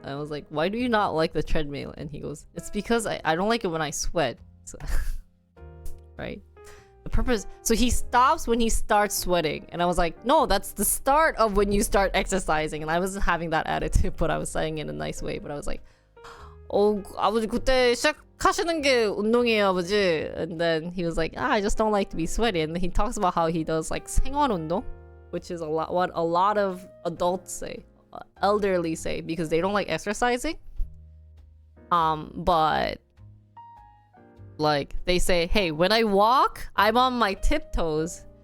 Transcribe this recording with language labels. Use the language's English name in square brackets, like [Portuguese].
[English] And I was like, why do you not like the treadmill? And he goes, it's because I don't like it when I sweat. So right? The purpose, so he stops when he starts sweating, and I was like, no, that's the start of when you start exercising. And I wasn't having that attitude, but I was saying it in a nice way. But I was like, [Korean] 아버지 그때 시작하시는 게 운동이에요, 아버지. [English] And then he was like, I just don't like to be sweaty. And then he talks about how he does like [Korean] 생활 운동, [English] which is what a lot of adults say, elderly say, because they don't like exercising. But like they say, hey, when I walk, I'm on my tiptoes.